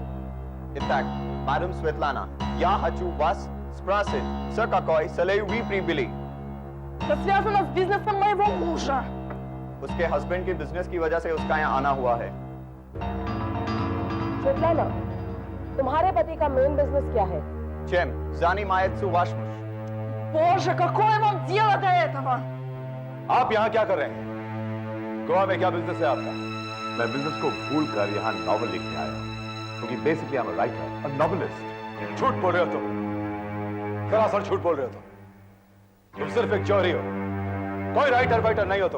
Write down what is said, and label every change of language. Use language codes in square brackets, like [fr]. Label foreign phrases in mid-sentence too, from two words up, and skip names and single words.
[ru] Итак, [hi] मैडम स्वेतलाना, [ru] я хочу вас спросить, с какой целью вы прибыли? Это связано с бизнесом моего мужа. [hi] उसके हस्बैंड के बिजनेस की वजह से उसका यहाँ आना हुआ है। Svetlana, तुम्हारे पति का [en] main business [hi] क्या है? [ru] Чем занимается ваш муж? Боже, какое вам дело до этого? [hi] आप यहाँ क्या कर रहे हैं? गोवा में क्या बिजनेस है आपका? मैं बिजनेस को भूलकर यहाँ नॉवल लिखने आया, क्योंकि बेसिकली [en] I am a writer, a novelist. [hi] झूठ बोल रहे हो तुम, सरासर झूठ बोल रहे हो तुम सिर्फ एक चोरी हो, कोई राइटर वाइटर नहीं हो तुम।